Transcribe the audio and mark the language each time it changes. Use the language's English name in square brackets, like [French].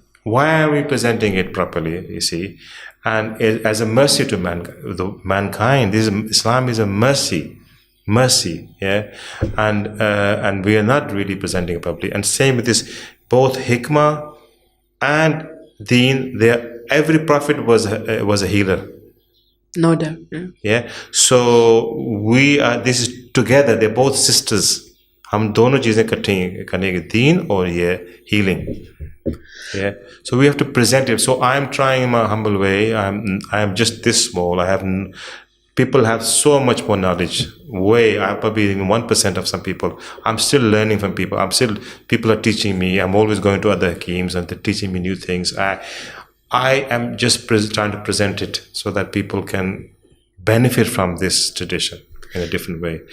[English] Why are we presenting it properly? You see. And as a mercy to mankind, Islam is a mercy, yeah, and we are not really presenting it properly. And same with this, both hikmah and deen. Every prophet was a healer. No doubt. Yeah. So we are. This is together. They're both sisters. [Urdu] ہم دونوں چیزیں اکٹھی کرنے کی, دین اور یہ healing. [English] Yeah, so we have to present it. So I am trying in my humble way. I am just this small. People have so much more knowledge. I'm probably even 1% of some people. I'm still learning from people. People are teaching me. I'm always going to other hakeems and they're teaching me new things. I am just trying to present it so that people can benefit from this tradition in a different way.